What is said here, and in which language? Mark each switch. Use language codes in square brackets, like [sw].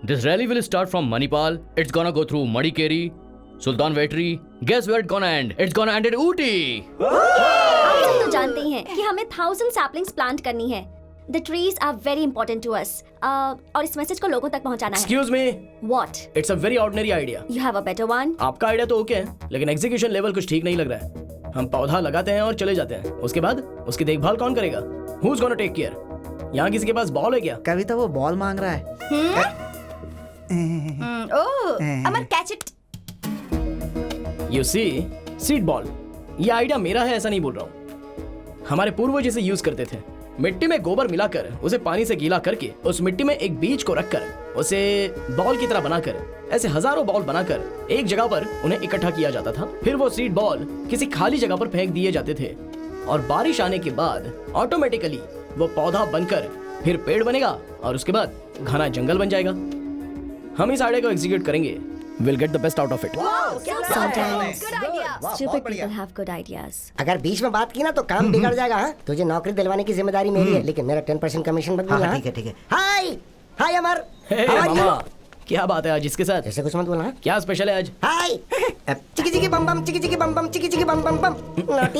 [en] This rally will start from Manipal. It's gonna go through Madikeri, Sultan Vetri. Guess where it's gonna end? It's gonna end at Ooty. [hi] आप सब तो जानते ही हैं कि हमें 1000 [en] saplings plant [hi] करनी है. [en] The trees are very important to us. [hi] और इस मैसेज को लोगों तक पहुंचाना है. [en] Excuse me. What? It's a very ordinary idea. You have a better one? [hi] आपका आइडिया तो ओके है, लेकिन एग्जीक्यूशन लेवल कुछ ठीक नहीं लग रहा है। हम पौधा लगाते हैं और चले जाते हैं, उसके बाद उसकी देखभाल कौन करेगा? [en] Who's gonna take care? [hi] यहाँ किसी के पास बॉल है क्या? कविता वो बॉल मांग रहा है। [en] Oh, Amar catch it. You see, [hi] seed ball. ये आइडिया मेरा है ऐसा नहीं बोल रहा हूँ। हमारे पूर्वज इसे यूज करते थे। मिट्टी में गोबर मिलाकर उसे पानी से गीला करके उस मिट्टी में एक बीज को रखकर उसे बॉल की तरह बनाकर ऐसे हजारों बॉल बनाकर एक जगह पर उन्हें इकट्ठा किया जाता था। फिर वो सीड बॉल किसी खाली जगह पर फेंक दिए जाते थे और बारिश आने के बाद ऑटोमेटिकली वो पौधा बनकर फिर पेड़ बनेगा और उसके बाद घना जंगल बन जाएगा। हम इस आइडिया को एग्जीक्यूट करेंगे। [en] We'll get the best out of it. Sometimes Good idea. stupid people have good ideas. [hi] अगर बीच में बात की ना तो काम बिगड़ जाएगा। हाँ, तुझे नौकरी दिलवाने की जिम्मेदारी मेरी है, लेकिन मेरा 10% कमीशन मत भूलना। ठीक है ठीक है। हाय हाय अमर। [en] Hey, How are you? [hi] मामा, क्या बात है आज इसके साथ? ऐसे कुछ मत बोलना। क्या स्पेशल है आज? हाय चिकी चिकी बम बम चिकी चिकी बम बम चिकी चिकी बम बम बम नोटी।